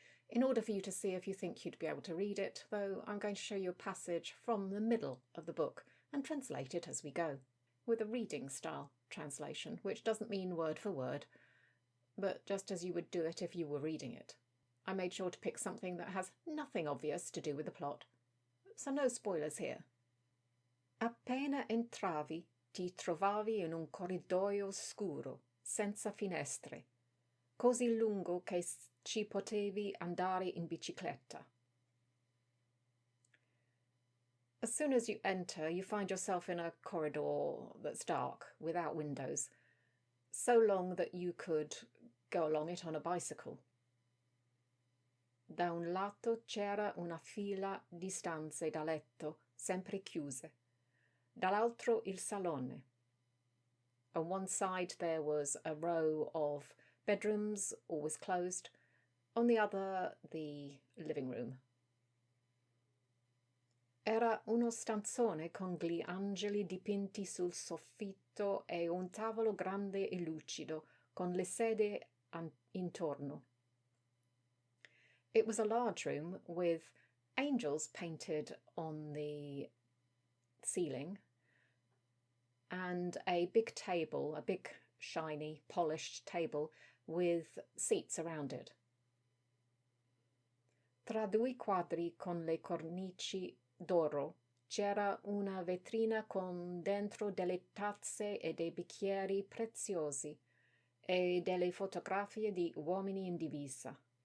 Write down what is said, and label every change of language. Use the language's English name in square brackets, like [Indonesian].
[English] In order for you to see if you think you'd be able to read it, though, I'm going to show you a passage from the middle of the book and translate it as we go, with a reading style translation, which doesn't mean word for word, but just as you would do it if you were reading it. I made sure to pick something that has nothing obvious to do with the plot, so no spoilers here. [Italian] Appena entravi, ti trovavi in un corridoio scuro, senza finestre, così lungo che ci potevi andare in bicicletta. [English] As soon as you enter, you find yourself in a corridor that's dark, without windows, so long that you could go along it on a bicycle. [Italian] Da un lato c'era una fila di stanze da letto, sempre chiuse. Dall'altro il salone. [English] On one side there was a row of bedrooms, always closed. On the other, the living room. [Italian] Era uno stanzone con gli angeli dipinti sul soffitto e un tavolo grande e lucido, con le sedie intorno. [English] It was a large room with angels painted on the ceiling and a big table, a big shiny polished table with seats around it. [Italian] Tra due quadri con le cornici d'oro c'era una vetrina con dentro delle tazze e dei bicchieri preziosi e delle fotografie di uomini in divisa.